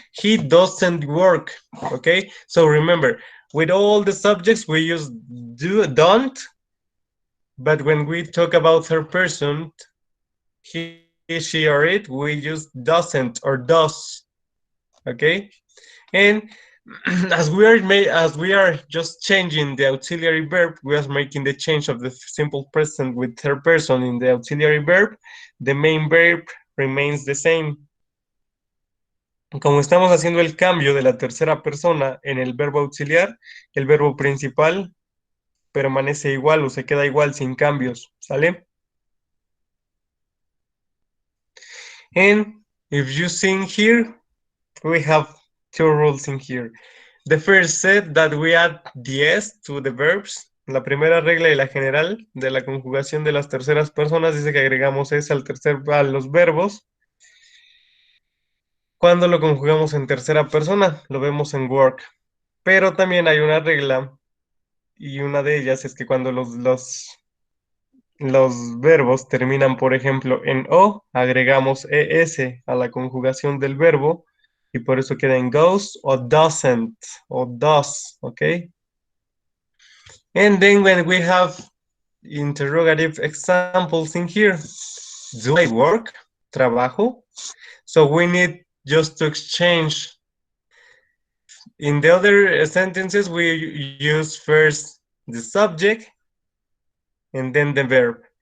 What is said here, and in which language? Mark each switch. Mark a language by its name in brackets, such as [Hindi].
[English] He doesn't work. Okay? So remember, with all the subjects, we use do, don't, but when we talk about third person, he, she, or it, we use doesn't or does. Okay? And as we are just changing the auxiliary verb, we are making the change of the simple present with third person in the auxiliary verb. The main verb remains the same. [Spanish] Como estamos haciendo el cambio de la tercera persona en el verbo auxiliar, el verbo principal permanece igual o se queda igual sin cambios. ¿Sale? [English] And if you see here, we have two rules in here. The first said that we add the s to the verbs. [Spanish] La primera regla y la general de la conjugación de las terceras personas dice que agregamos s a los verbos. Cuando lo conjugamos en tercera persona, lo vemos en work. Pero también hay una regla y una de ellas es que cuando los verbos terminan, por ejemplo, en o, agregamos es a la conjugación del verbo y por eso queda en goes o doesn't o does, ¿ok? [English] And then when we have interrogative examples in here, do I work? Trabajo. So we need just to exchange. In the other sentences, we use first the subject and then the verb.